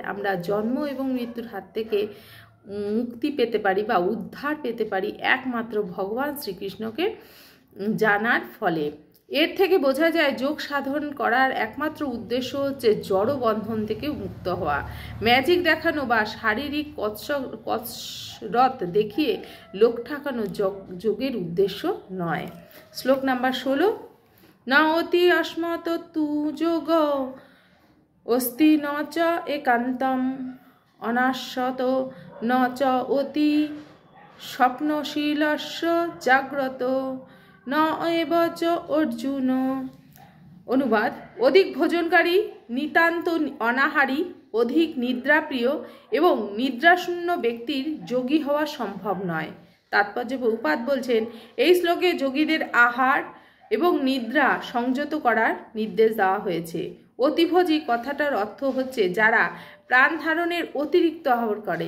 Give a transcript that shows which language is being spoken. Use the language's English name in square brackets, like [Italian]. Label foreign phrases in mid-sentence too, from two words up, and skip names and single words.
[Bangla] আমরা জন্ম এবং মৃত্যুর হাত থেকে মুক্তি পেতে পারি বা উদ্ধার পেতে পারি একমাত্র ভগবান শ্রীকৃষ্ণকে জানার ফলে। এর থেকে বোঝা যায় যোগ সাধন করার একমাত্র উদ্দেশ্য হচ্ছে জড় বন্ধন থেকে মুক্ত হওয়া। ম্যাজিক দেখানো বা শারীরিক কসরত দেখিয়ে লোক ঠাকানো যোগের উদ্দেশ্য নয়। শ্লোক নাম্বার 16। [Sanskrit] ন অতি অস্মত তু যোগ অস্তি ন চ একান্তম অনাশ্বত ন চ অতি স্বপ্নশীলস্য জাগ্রত ন এব চ অর্জুন। [Bangla] অনুবাদ: অধিক ভোজনকারী, নিতান্ত অনাহারী, অধিক নিদ্রাপ্রিয় এবং নিদ্রাশূন্য ব্যক্তির যোগী হওয়া সম্ভব নয়। তাৎপর্য প্রভুপাদ বলছেন, এই শ্লোকে যোগীদের আহার এবং নিদ্রা সংযত করার নির্দেশ দেওয়া হয়েছে। অতিভোজী কথাটার অর্থ হচ্ছে যারা প্রাণ ধারণের অতিরিক্ত আহার করে।